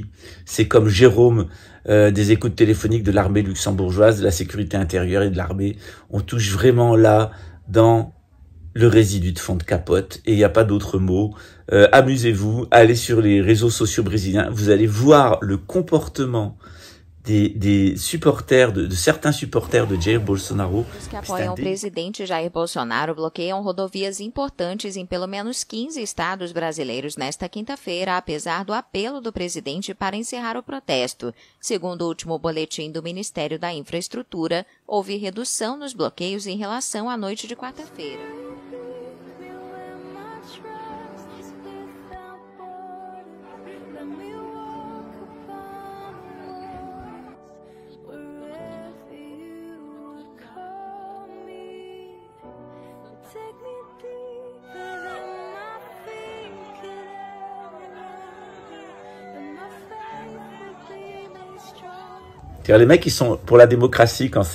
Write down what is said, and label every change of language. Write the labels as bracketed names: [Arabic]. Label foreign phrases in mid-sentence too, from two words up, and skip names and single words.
[French] C'est comme Jérôme des écoutes téléphoniques de l'armée luxembourgeoise, de la sécurité intérieure et de l'armée. On touche vraiment là dans le résidu de fond de capote, et il n'y a pas d'autre mot. Amusez-vous, allez sur les réseaux sociaux brésiliens, vous allez voir le comportement des supporters, de certains supporters de Jair Bolsonaro. [Portuguese] Os que apoiam o presidente Jair Bolsonaro bloqueiam rodovias importantes em pelo menos 15 estados brasileiros nesta quinta-feira, apesar do apelo do presidente para encerrar o protesto. Segundo o último boletim do Ministério da Infraestrutura, houve redução nos bloqueios em relação à noite de quarta-feira. [French] C'est-à-dire les mecs qui sont pour la démocratie quand